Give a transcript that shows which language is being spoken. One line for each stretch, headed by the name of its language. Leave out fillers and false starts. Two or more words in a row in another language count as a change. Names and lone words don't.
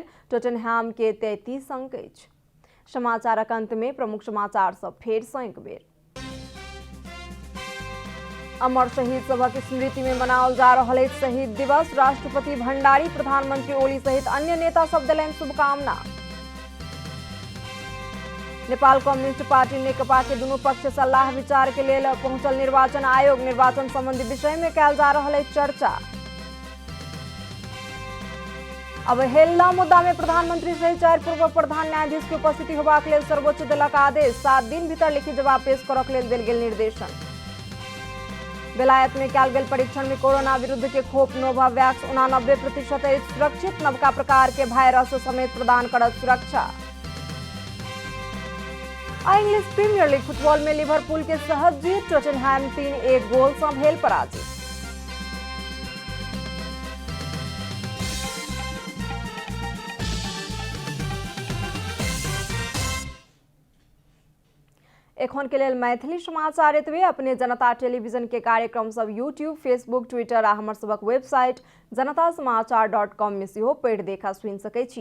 Maithili: टॉटनहैम के 33 अंक अछि। समाचारक अंत में प्रमुख समाचार सब फेर से एक बेर। अमर शहीद सभक स्मृति में मनाओल जा रहल अछि शहीद दिवस। राष्ट्रपति भंडारी, प्रधानमंत्री ओली सहित अन्य नेता सब देलनि शुभकामना। नेपाल कम्युनिस्ट पार्टी नेकपा के दुनू पक्ष सलाह विचार के लेल पहुंचल निर्वाचन आयोग। निर्वाचन संबंधी विषय में कयल जा रहल अछि चर्चा। अवहेलना मुद्दा में प्रधानमंत्री सहित 4 पूर्व प्रधान न्यायाधीश के उपस्थिति होबाक लेल सर्वोच्च देलक आदेश। 7 दिन भीतर लिखित जवाब पेश करक लेल देल गेल निर्देशन। बेलायत में कयल गेल परीक्षण में कोरोना विरुद्ध के खोप नोवावैक्स 89% सुरक्षित। नवका प्रकार के वायरस समेत प्रदान करत सुरक्षा। इंग्लिश प्रीमियर लीग फुटबॉल में लिवरपूल के सहज जीत। टॉटनहैम 3-1 गोल से भेल पराजित। एखन के लेल मैथिली समाचार एतबे। अपने जनता टेलीविजन के कार्यक्रम सब यूट्यूब, फेसबुक, ट्विटर आ हमर सबक वेबसाइट janatasamaachar.com में सेहो पढ़ि देखा सुनि सकै छी।